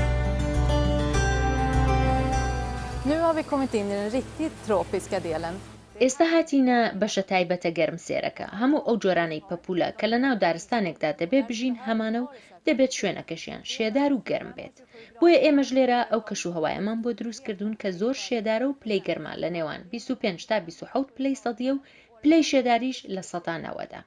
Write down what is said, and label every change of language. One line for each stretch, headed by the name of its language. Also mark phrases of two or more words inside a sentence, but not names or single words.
Swedish: Nu har vi kommit in i den riktigt tropiska delen.
Central Kurdish: ئێستا هاتیینە بەشە تایبەتە گەرمسێرەکە. هەموو ئەو جۆرانەی پەپولە کە لە ناو دارستانێکدا دەبێت بژین هەمانە و دەبێت شوێنەکەشیان شێدار و گەرم بێت. بۆیە ئێمەش لێرە ئەو کەشوهەوایەمان بۆ دروست کردوون کە زۆر شێدارە و پلەی گەرما لە نێوان 25 تا 27 پلەی سەدیە و پلەی شێداریش لە 100دا.